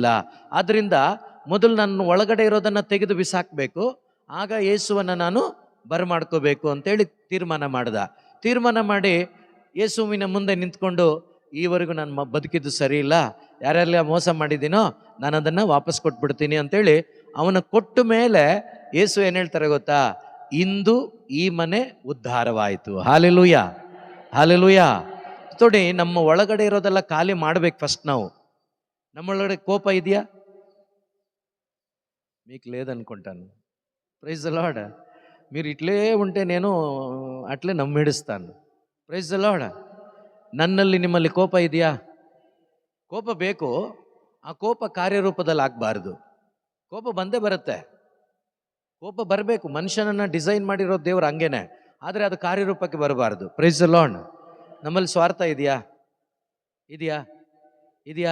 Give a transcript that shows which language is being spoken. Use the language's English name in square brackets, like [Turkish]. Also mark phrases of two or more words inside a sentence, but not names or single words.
[Kannada] ಆದ್ದರಿಂದ ಮೊದಲು ನನ್ನ ಒಳಗಡೆ ಇರೋದನ್ನು ತೆಗೆದು ಬಿಸಾಕಬೇಕು, ಆಗ ಯೇಸುವನ್ನು ನಾನು ಬರಮಾಡ್ಕೋಬೇಕು ಅಂತೇಳಿ ತೀರ್ಮಾನ ಮಾಡಿ ಯೇಸುವಿನ ಮುಂದೆ ನಿಂತ್ಕೊಂಡು, ಈವರೆಗೂ ನಾನು ಬದುಕಿದ್ದು ಸರಿ ಇಲ್ಲ, ಯಾರೆಲ್ಲ ಮೋಸ ಮಾಡಿದ್ದೀನೋ ನಾನು ಅದನ್ನು ವಾಪಸ್ ಕೊಟ್ಬಿಡ್ತೀನಿ ಅಂತೇಳಿ ಅವನ ಕೊಟ್ಟ ಮೇಲೆ ಯೇಸು ಏನು ಹೇಳ್ತಾರೆ ಗೊತ್ತಾ? ಇಂದು ಈ ಮನೆ ಉದ್ಧಾರವಾಯಿತು. ಹಾಲೆಲೂಯಾ, ಹಾಲೆಲೂಯಾ. ನೋಡಿ, ನಮ್ಮ ಒಳಗಡೆ ಇರೋದೆಲ್ಲ ಖಾಲಿ ಮಾಡ್ಬೇಕು ಫಸ್ಟ್ ನಾವು. ನಮ್ಮೊಳಗಡೆ ಕೋಪ ಇದೆಯಾ? [Telugu] మీకు లేదనుకుంటాను. [English] Praise the Lord. [Telugu] మీరు ఇట్లే ఉంటే నేను అట్లే నమ్మేడుస్తాను. [English] Praise the Lord. [Kannada] ನನ್ನಲ್ಲಿ ನಿಮ್ಮಲ್ಲಿ ಕೋಪ ಇದೆಯಾ? ಕೋಪ ಬೇಕು. ಆ ಕೋಪ ಕಾರ್ಯರೂಪದಲ್ಲಿ ಆಗಬಾರ್ದು. ಕೋಪ ಬಂದೇ ಬರುತ್ತೆ, ಕೋಪ ಬರಬೇಕು. ಮನುಷ್ಯನನ್ನು ಡಿಸೈನ್ ಮಾಡಿರೋ ದೇವ್ರು ಹಂಗೇನೆ, ಆದರೆ ಅದು ಕಾರ್ಯರೂಪಕ್ಕೆ ಬರಬಾರ್ದು. [English] Praise the Lord. [Kannada] ನಮ್ಮಲ್ಲಿ ಸ್ವಾರ್ಥ ಇದೆಯಾ?